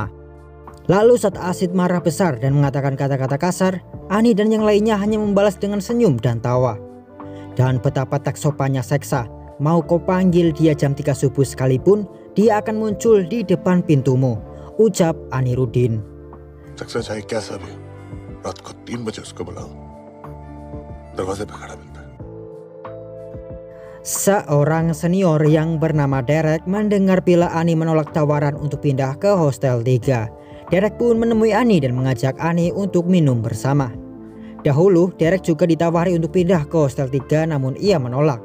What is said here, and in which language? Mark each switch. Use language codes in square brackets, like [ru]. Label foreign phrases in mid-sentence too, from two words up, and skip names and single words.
[id] Lalu saat Asid marah besar dan mengatakan kata-kata kasar, Ani dan yang lainnya hanya membalas dengan senyum dan tawa. Dan betapa tak sopannya seksa. Mau kau panggil dia jam 3 subuh sekalipun, dia akan muncul di depan pintumu, ucap Anirudin. [hi] सक्सेस चाहे कैसा भी रात को 3 बजे उसको बुलाओ दरवाजे पे खड़ा मिलता है. [id] Seorang senior yang bernama Derek mendengar bila Ani menolak tawaran untuk pindah ke Hostel 3. Derek pun menemui Ani dan mengajak Ani untuk minum bersama. Dahulu Derek juga ditawari untuk pindah ke Hostel 3, namun ia menolak.